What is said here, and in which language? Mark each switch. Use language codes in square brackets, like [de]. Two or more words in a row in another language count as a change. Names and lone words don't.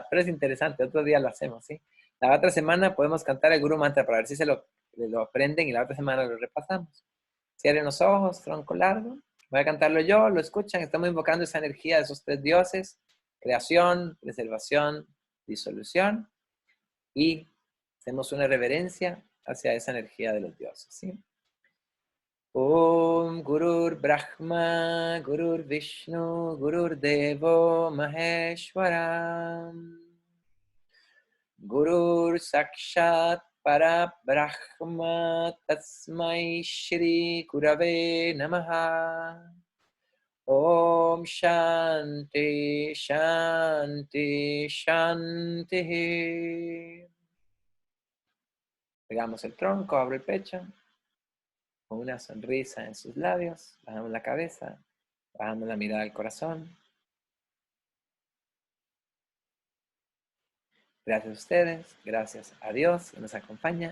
[es] Pero es interesante, otro día lo hacemos, ¿sí? La otra semana podemos cantar el Guru Mantra para ver si lo aprenden y la otra semana lo repasamos. Cierren los ojos, tronco largo. Voy a cantarlo yo, lo escuchan. Estamos invocando esa energía de esos 3 dioses: creación, preservación, disolución. Y hacemos una reverencia hacia esa energía de los dioses, ¿sí? [sa] ॐ गुरुर् ब्रह्मा गुरुर् विष्णु गुरुर् देवो महेश्वर. गुरुर् साक्षात् पर ब्रह्म तस्मै श्री गुरवे नमः. ॐ शान्ति शान्ति शान्ति. [es] Pegamos el tronco, abro el pecho, con una sonrisa en sus labios, bajamos la cabeza, bajamos la mirada al corazón. Gracias a ustedes, gracias a Dios que nos acompaña.